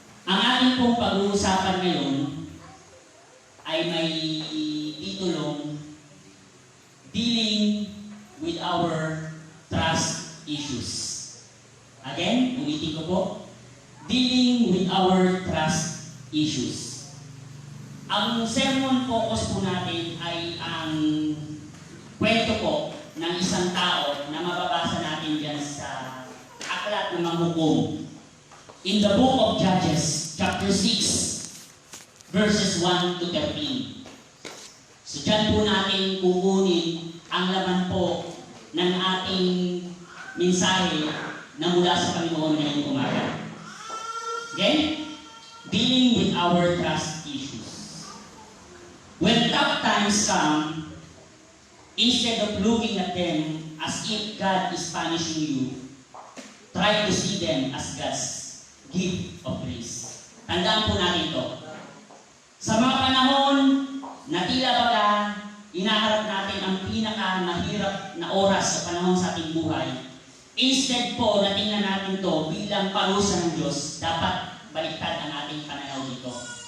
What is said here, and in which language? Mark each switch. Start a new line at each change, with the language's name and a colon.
Filipino: Ang ating pong pag-uusapan ngayon ay may titulong
English: Dealing with Our Trust Issues.
Filipino: Again, ulitin ko po.
English: Dealing with Our Trust Issues.
Filipino: Ang sermon focus po natin ay ang kwento po ng isang tao na mababasa natin dyan sa Aklat ng Mga Hukom.
English: In the book of Judges, chapter 6, verses 1 to 13.
Filipino: So dyan po natin kukunin ang laman po ng ating mensahe na mula sa Panginoon ngayong umaga.
English: Again, dealing with our trust issues. When tough times come, instead of looking at them as if God is punishing you, try to see them as God's gift of grace.
Filipino: Tandaan po natin ito. Sa mga panahon na tila baga inaharap natin ang pinakamahirap na oras sa panahon sa ating buhay,
English: instead po na
Filipino: tingnan natin ito bilang parusa ng Diyos, dapat baliktad ang ating pananaw dito.